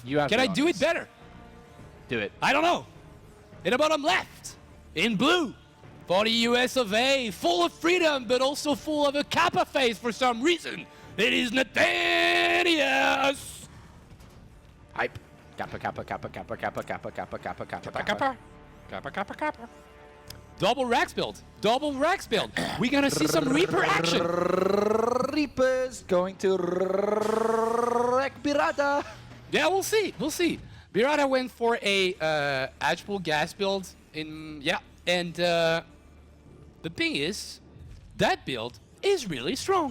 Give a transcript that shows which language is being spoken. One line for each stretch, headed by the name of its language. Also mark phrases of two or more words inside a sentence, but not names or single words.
English: You have Can the I do honors. it better? Do it. I don't know. In the bottom left, in blue, for the US of A, full of freedom, but also full of a Kappa face for some reason. It is Nathanias. Hype. Kappa, kappa, kappa, kappa, kappa, kappa, kappa, kappa, kappa, Kappa, kappa. Kappa, kappa, kappa. Double Rax build. Double Rax build. We're gonna see some Reaper action. Reapers going to wreck Birada. Yeah, we'll see. We'll see. Birada went for a Ashpool gas build and the thing is, that build is really strong.